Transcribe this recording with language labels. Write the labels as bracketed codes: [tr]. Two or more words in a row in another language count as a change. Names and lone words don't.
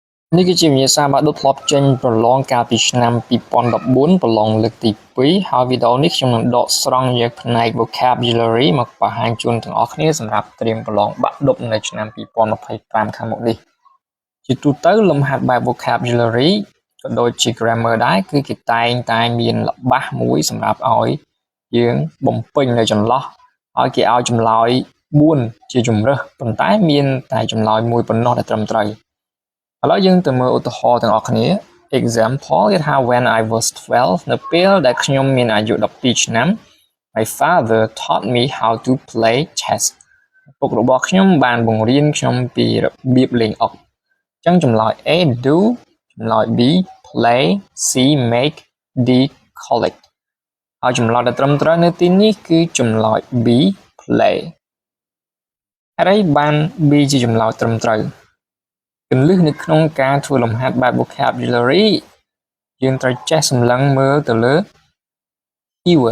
[km] នេះគឺជាវិញ្ញាសាបាក់ឌុបធ្លាប់ចេញប្រឡងកាលពីឆ្នាំ2014ប្រឡងលើកទី2ហើយវីដេអូនេះខ្ញុំនឹងដកស្រង់យកផ្នែក vocabulary មកបង្ហាញជូនទាំងអស់គ្នាសម្រាប់ត្រៀមប្រឡងបាក់ឌុបនៅឆ្នាំ2025ខាងមុខនេះជាទូទៅលំហាត់បែប vocabulary ក៏ដូចជា grammar ដែរគឺគេតែងតែមានល្បះមួយសម្រាប់ ឲ្យយើងបំពេញនៅចន្លោះឲ្យគេឲ្យចម្លើយ4ជាជំរើសប៉ុន្តែមានតែចម្លើយមួយប៉ុណ្ណោះដែលត្រឹមត្រូវឥឡូវយើងទៅមើលឧទាហរណ៍ទាំងអស់គ្នា example គេថា [en] when I was 12 [km] នៅពេលដែលខ្ញុំមានអាយុ12ឆ្នាំ [en] my father taught me how to play chess [km] ពុករបស់ខ្ញុំបានបង្រៀនខ្ញុំពីរបៀបលេងអុកអញ្ចឹងចម្លើយ [en] A do [km] ចម្លើយ [en] B play C make D collect [km] ហើយចម្លើយដែលត្រឹមត្រូវនៅទីនេះគឺ ចម្លើយ [en] B play [km] ហើយបាន B ជាចម្លើយត្រឹមត្រូវគន្លឹះនៅក្នុងការធ្វើលំហាត់បែប vocabulary យើងត្រូវចេះសម្លឹងមើលទៅលើ keyword